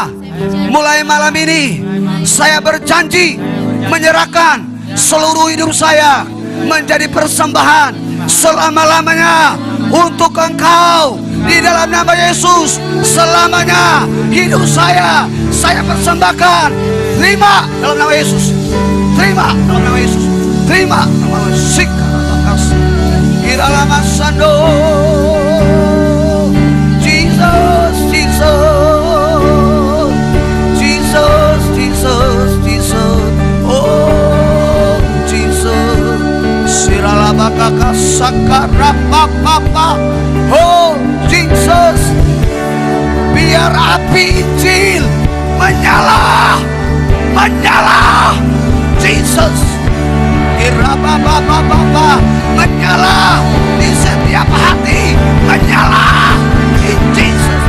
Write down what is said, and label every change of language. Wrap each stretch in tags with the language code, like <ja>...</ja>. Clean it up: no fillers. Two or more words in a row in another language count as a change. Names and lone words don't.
<id>Mulai malam ini saya berjanji menyerahkan seluruh hidup saya menjadi persembahan selama-lamanya untuk Engkau. Di dalam nama Yesus, selamanya hidup saya persembahkan. Terima dalam nama Yesus. Terima dalam nama Yesus. Terima dalam nama Yesus. Iralama sando. Jesus, Jesus, Jesus, Jesus, Jesus. Oh, Jesus. Siralama kakak sakara papa. Oh, Jesus. Biar api Injil menyala, menyala. Jesus. Menyala di setiap hati, menyala in Jesus</id>